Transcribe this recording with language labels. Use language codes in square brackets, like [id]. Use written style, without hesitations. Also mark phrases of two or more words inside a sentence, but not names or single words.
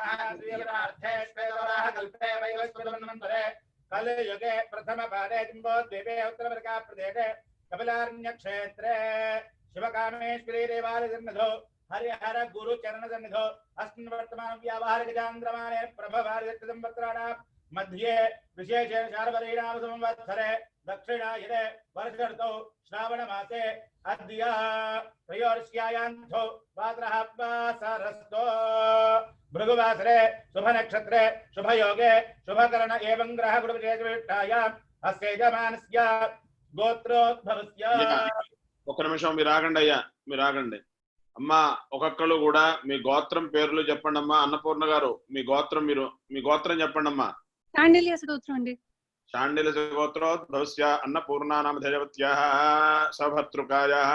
[sa] ద్వితీయార్థే శ్వేతవరాహ కల్పే వైవస్వతమన్వంతరే కలియుగే ప్రథమ పాదే జంబోద్వీపే ఉత్తరవర్గా ప్రదేశే కపిలారణ్య క్షేత్రే శివకామేశ్వరీ దేవాలయ సన్నిధో హరిహర గురు చరణ సన్నిధో అస్మిన్ వర్తమాన వ్యావహారిక చాంద్రమానే ప్రభవారి సంవత్సరాణాం मध्ये विशेषेण शार्वरीणाम संवत्सरे दक्षिणायने वर्षर्तौ श्रावणमासे अद्य त्रयोदश्यायान्तो वासरः वासरस्तो भृगुवासरे शुभनक्षत्रे शुभयोगे शुभकरण एवं ग्रह गुरुविशेषविष्टायाम् अस्य यजमानस्य గోత్రోద్భవస్య. [te] ఒక్క నిమిషం మీరు ఆగండి అయ్యా, మీరు ఆగండి అమ్మా. ఒక్కొక్కరు కూడా మీ గోత్రం పేర్లు చెప్పండి అమ్మా. అన్నపూర్ణ గారు మీ గోత్రం, మీ గోత్రం చెప్పండి అమ్మా. శాండిల్యస్ గోత్రం అండి. [sa] శాండిల్యస్ గోత్రోద్భవస్య అన్నపూర్ణానామధేయవత్యాః సభర్తృకాయాః.